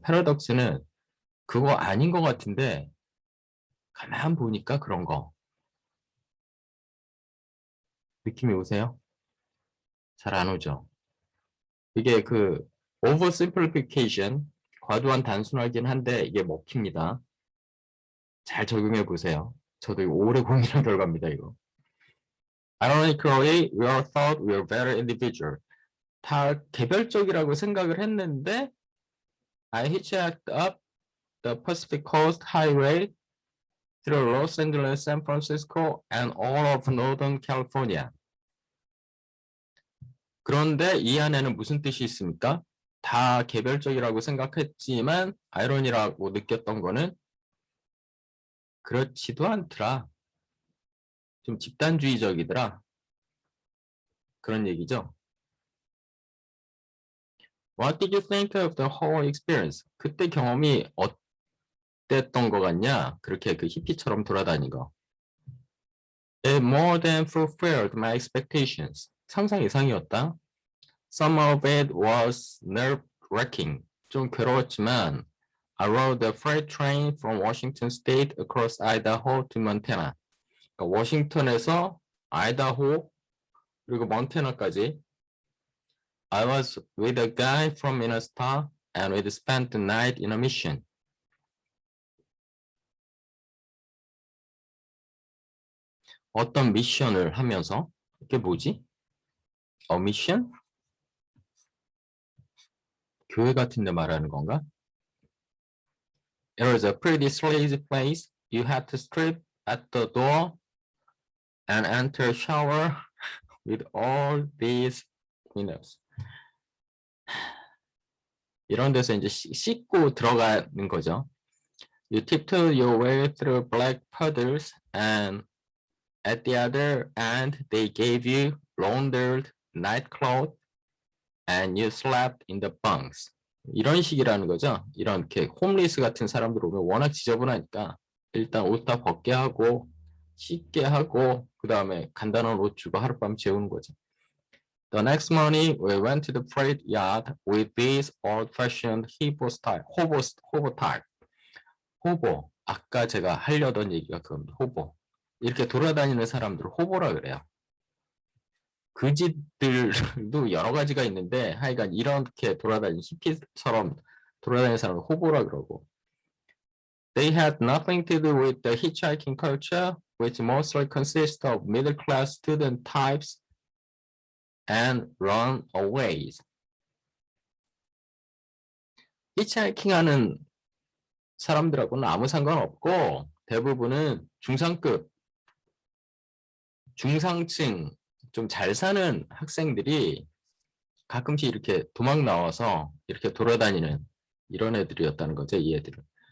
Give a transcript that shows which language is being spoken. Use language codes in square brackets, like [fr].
[ko] 패러독스는 그거 아닌 것 같은데 가만 보니까 그런 거 느낌이 오세요? 잘 안 오죠? 이게 그 oversimplification, 과도한 단순하긴 한데 이게 먹힙니다. 잘 적용해 보세요. 저도 이거 오래 고민한 결과입니다, 이거. [en] Ironically, we all thought we were very individual. [ko] 다 개별적이라고 생각을 했는데 [en] I hitchhiked up the Pacific Coast Highway through Los Angeles, San Francisco, and all of Northern California. [ko] 그런데 이 안에는 무슨 뜻이 있습니까? 다 개별적이라고 생각했지만 아이러니라고 느꼈던 거는 그렇지도 않더라. 좀 집단주의적이더라. 그런 얘기죠. [en] What did you think of the whole experience? [ko] 그때 경험이 어땠던 것 같냐? 그렇게 그 히피처럼 돌아다닌 거. [en] It more than fulfilled my expectations. [ko] 상상 이상이었다. [en] Some of it was nerve-wracking. [ko] 좀 괴로웠지만 [en] I rode the freight train from Washington State across Idaho to Montana. [ko] 그러니까 워싱턴에서 아이다호 그리고 몬태나까지 [en] I was with a guy from Minnesota and we'd spent the night in a mission. [ko] 어떤 미션을 하면서 이게 뭐지? 미션? 교회 같은 데 말하는 건가? [en] It was a pretty sleazy place. You had to strip at the door and enter a shower with all these windows. [ko] 이런 데서 이제 씻고 들어가는 거죠. [en] You tiptoe your way through black puddles and at the other end they gave you laundered nightclothes and you slept in the bunks. [ko] 이런 식이라는 거죠. 이렇게 홈리스 같은 사람들 오면 워낙 지저분하니까 일단 옷 다 벗게 하고 씻게 하고 그 다음에 간단한 옷 주고 하룻밤 재우는 거죠. [en] The next morning, we went to the freight yard with this old-fashioned hobo style, hobo type. [ko] 호보. 아까 제가 하려던 얘기가 그겁니다. 호보. 이렇게 돌아다니는 사람들을 호보라 그래요. 그지들도 여러 가지가 있는데 하여간 이렇게 돌아다니는 히피처럼 돌아다니는 사람을 호보라 그러고. [en] They had nothing to do with the hitchhiking culture, which mostly consists of middle-class student types and runaways. [ko] 히치하이킹하는 사람들하고는 아무 상관없고 대부분은 중상급, 중상층, 좀 잘 사는 학생들이 가끔씩 이렇게 도망 나와서 이렇게 돌아다니는 이런 애들이었다는 거죠, 이 애들은.